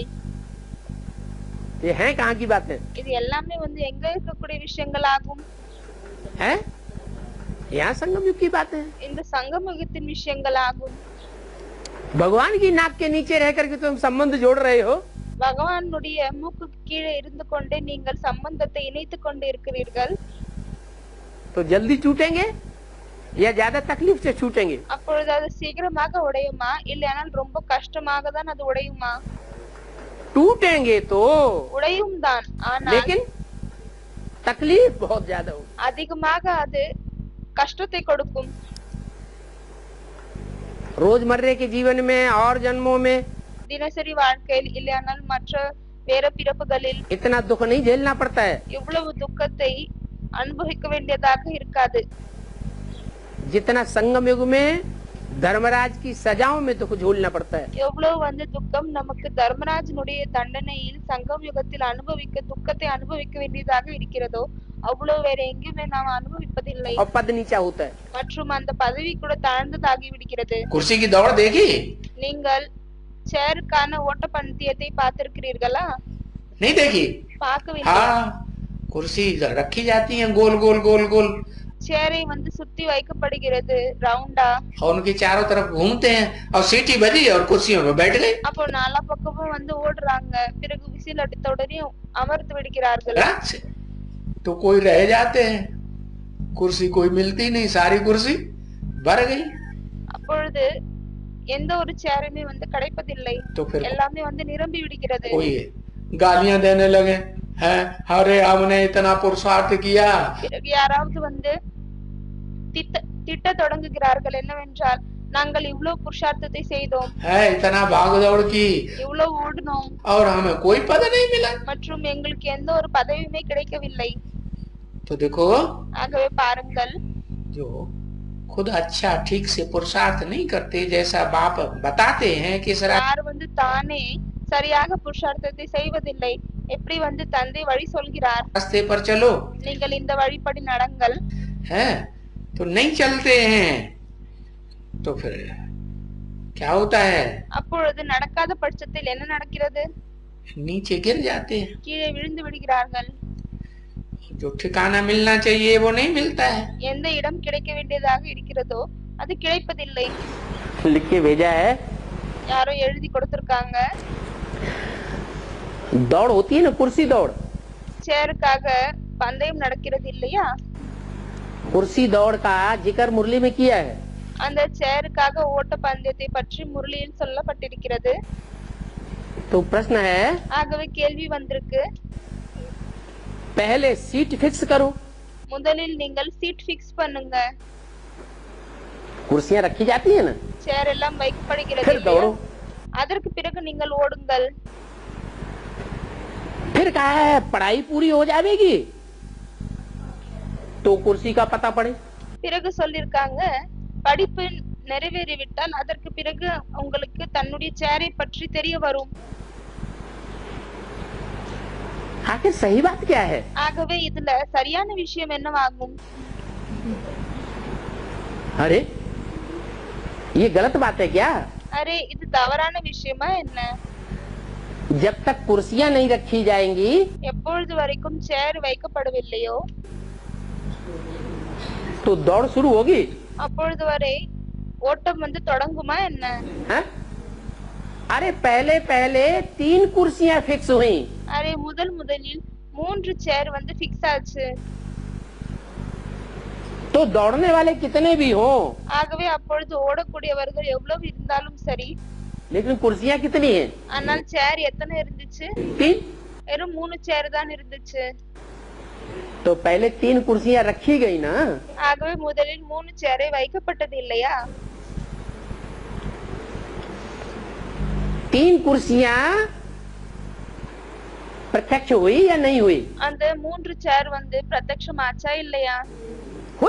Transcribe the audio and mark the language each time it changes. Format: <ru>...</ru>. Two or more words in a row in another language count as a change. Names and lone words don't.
<hi>ये है कहाँ की बात है?</hi> <ta>இது எல்லாமே எங்க இருக்கக்கூடிய விஷயங்கள் ஆகும்।</ta> <hi>है यहाँ संगम युग की बात है।</hi> <ta>இந்த சங்கமயுகத்தின் விஷயங்கள் ஆகும்।</ta> <hi>भगवान की नाक के नीचे रह करके तुम संबंध जोड़ रहे हो।</hi> <ta>பகவானுடைய மூக்குக்கு கீழே இருந்து கொண்டே நீங்கள் சம்பந்தத்தை இணைத்துக் கொண்டு இருக்கிறீர்கள்.</ta> <hi>तो जल्दी छूटेंगे या ज्यादा तकलीफ से छूटेंगे?</hi> <ta>அப்பொழுது அது சீக்கிரமாக உடையுமா இல்லையானால் ரொம்ப கஷ்டமாக தான் அது உடையுமா?</ta> <hi>टूटेंगे तो,</hi> <ta>உடையும் தான், ஆனால்</ta> <hi>लेकिन तकलीफ बहुत ज्यादा होगी।</hi> <ta>அதிகமாக அது கஷ்டத்தை கொடுக்கும்.</ta> <hi>रोजमर्रे के जीवन में और जन्मों में</hi> <ta>தினசரி வாழ்க்கையில் இல்லையானால் மற்ற வேற பிறப்புகளில்</ta> <hi>इतना दुख नहीं झेलना पड़ता है</hi> <ta>இவ்வளவு துக்கத்தை அனுபவிக்க வேண்டியதாக இருக்காது.</ta> <hi>जितना संगम युग में धर्मराज की सजाओं में दुख झेलना पड़ता है।</hi> <ta>எவ்வளவு துக்கம் நமக்கு தர்மராஜனுடைய தண்டனையில் சங்கம் யுகத்தில் அனுபவிக்க துக்கத்தை அனுபவிக்க வேண்டியதாக இருக்கிறதோ அவ்வளவு வேற எங்குமே நாம் அனுபவிப்பதில்லை.</ta> <hi>और पद नीचा होता है।</hi> <ta>மற்றும் அந்த பதவி கூட தாழ்ந்ததாகி விடுகிறது.</ta> <hi>कुर्सी की दौड़ देखी?</hi> <ta>நீங்கள் சேருக்கான ஓட்டப்பந்தயத்தை பார்த்திருக்கிறீர்களா?</ta> <hi>नहीं देखी?</hi> <ta>பார்க்கவில்லை.</ta> <hi>हाँ, कुर्सी रखी जाती है गोल गोल गोल गोल</hi> <ta>சேரை சுத்தி வைக்கப்படுகிறது ரவுண்டா.</ta> <hi>और उनके चारों तरफ घूमते हैं और सीटी बजी और कुर्सियों में बैठ गए।</hi> <ta>அப்போ நாலா பக்கமும் ஓடுறாங்க. பிறகு விசில் அடித்த உடனே அமர்ந்து விடுகிறார்கள்.</ta> <hi>तो कोई रह जाते हैं, कुर्सी कोई मिलती नहीं, सारी कुर्सी भर गई।</hi> <ta>அப்பொழுது எந்த ஒரு சேருமே கிடைப்பதில்லை.</ta> <hi>तो फिर</hi> <ta>எல்லாமே நிரம்பி விடுகிறது.</ta> <hi>कोई गालियां देने लगे हैं, अरे हमने इतना पुरुषार्थ किया।</hi> <ta>பிறகு யாராவது திட்ட தொடங்குகிறார்கள். என்னவென்றால் நாங்கள் இவ்வளவு புருஷார்த்தத்தை செய்தோம்,</ta> <hi>है इतना भाग दौड़ की</hi> <ta>இவ்வளவு ஓடினோம்,</ta> <hi>और हमें कोई पद नहीं मिला।</hi> <ta>மற்றும் எங்களுக்கு எந்த ஒரு பதவியுமே கிடைக்கவில்லை.</ta> <hi>तो देखो,</hi> <ta>ஆகவே பாருங்கள்,</ta> <hi>जो खुद अच्छा ठीक से पुरुषार्थ नहीं करते, जैसा बाप बताते हैं कि</hi> <ta>யார் தானே சரியாக புருஷார்த்தத்தை செய்வதில்லை, எப்படி தந்தை வழி சொல்கிறார்,</ta> <hi>रास्ते पर चलो,</hi> <ta>நீங்கள் இந்த வழிப்படி நடங்கள்,</ta> <hi>है तो नहीं चलते हैं, तो फिर क्या होता है?</hi> <ta>அப்பொழுது நடக்காத பட்சத்தில் என்ன நடக்கிறது?</ta> <hi>नीचे गिर जाते हैं।</hi> <ta>கீழே விழுந்து விடுகிறார்கள்.</ta> <hi>जो ठिकाना मिलना चाहिए वो नहीं मिलता है।</hi> <ta>எந்த இடம் கிடைக்க வேண்டியதாக இருக்கிறதோ அது கிடைப்பதில்லை.</ta> <hi>लिख के भेजा है,</hi> <ta>யாரோ எழுதி கொடுத்திருக்காங்க.</ta> <hi>दौड़ होती है ना, कुर्सी दौड़,</hi> <ta>சேருக்காக பந்தயம் நடக்கிறது இல்லையா?</ta> <hi>कुर्सी दौड़ का जिक्र मुरली में किया है।</hi> <ta>அந்த சேருக்காக ஓட்ட பந்தயத்தை பற்றி முரளியில் சொல்லப்பட்டிருக்கிறது.</ta> <hi>तो प्रश्न है,</hi> <ta>ஆகவே கேள்வி வந்திருக்கு,</ta> <hi>पहले</hi> <en>seat fix</en> <hi>करो,</hi> <ta>முதலில் நீங்கள்</ta> <en>seat fix</en> <ta>பண்ணுங்க.</ta> <hi>कुर्सियां रखी जाती है ना,</hi> <ta>சேர் எல்லாம் வைக்கப்படுகிறது</ta> <hi>फिर दौड़ो।</hi> <ta>அதற்கு பிறகு நீங்கள் ஓடுங்கள்.</ta> <hi>फिर कहा है पढ़ाई पूरी हो जाएगी तो कुर्सी का पता पड़े।</hi> <ta>பிறகு சொல்லிருக்காங்க, படிப்பு நிறைவேறிவிட்டால் அதற்கு பிறகு உங்களுக்கு தன்னுடைய சேரை பற்றி தெரிய வரும்.</ta> <hi>आखिर सही बात क्या है?</hi> <ta>ஆகவே இதுல சரியான விஷயம் என்னவாகும்?</ta> <hi>अरे ये गलत बात है क्या?</hi> <ta>அரே இது தவறான விஷயமா என்ன?</ta> <hi>जब तक कुर्सियां नहीं रखी जाएंगी</hi> <ta>எப்பொழுது வரைக்கும் சேர் வைக்கப்படவில்லையோ</ta> <hi>तो दौड़ शुरू होगी।</hi> <ta>அப்பொழுது வரை ஓட்டம் தொடங்குமா என்ன?</ta> <hi>है? अरे पहले पहले 3 कुर्सियां फिक्स हुई,</hi> <ta>அரே முதலில் 3 சேர் ஃபிக்ஸ் ஆச்சு.</ta> <hi>तो दौड़ने वाले कितने भी हो,</hi> <ta>ஆகவே அப்பொழுது ஓடக்கூடியவர்கள் எவ்வளவு இருந்தாலும் சரி,</ta> <hi>लेकिन कुर्सियां कितनी हैं?</hi> <ta>ஆனால் சேர் எத்தனை இருந்துச்சு? 3। வெறும் 3 சேர் தான் இருந்துச்சு.</ta> <hi>तो पहले 3 कुर्सियां रखी गई ना,</hi> <ta>ஆகவே முதலில் 3 சேரை வைக்கப்பட்டது இல்லையா?</ta> <hi>3 कुर्सियां प्रत्यक्ष हुई या नहीं हुई?</hi> <ta>அந்த 3 சேர் பிரத்யட்சமாச்சா இல்லையா?</ta> <hi>हुई।</hi>